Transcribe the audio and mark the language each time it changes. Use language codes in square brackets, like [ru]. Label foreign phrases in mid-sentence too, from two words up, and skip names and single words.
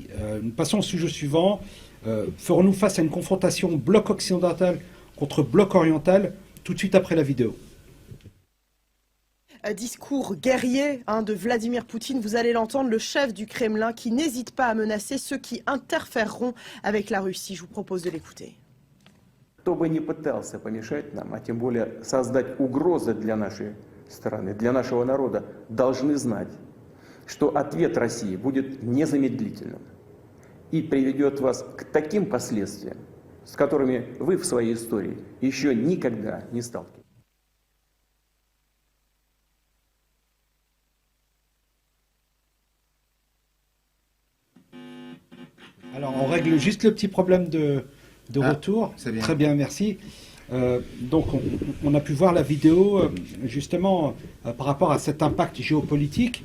[fr] Nous passons au sujet suivant. Ferons-nous face à une confrontation bloc occidental contre bloc oriental tout de suite après la vidéo? Discours guerrier de Vladimir Poutine, vous allez l'entendre, le chef du Kremlin qui n'hésite pas à menacer ceux qui interféreront avec la Russie. Je vous propose de l'écouter. [ru] Кто бы ни пытался помешать нам, а тем более создать угрозы для нашей страны, для нашего народа, должны знать, что ответ России будет незамедлительным и приведет вас к таким последствиям, с которыми вы в своей истории еще никогда не сталкивались. [fr] Alors, on règle juste le petit problème de retour. Bien. Très bien, merci. Donc, on a pu voir la vidéo, justement, par rapport à cet impact géopolitique.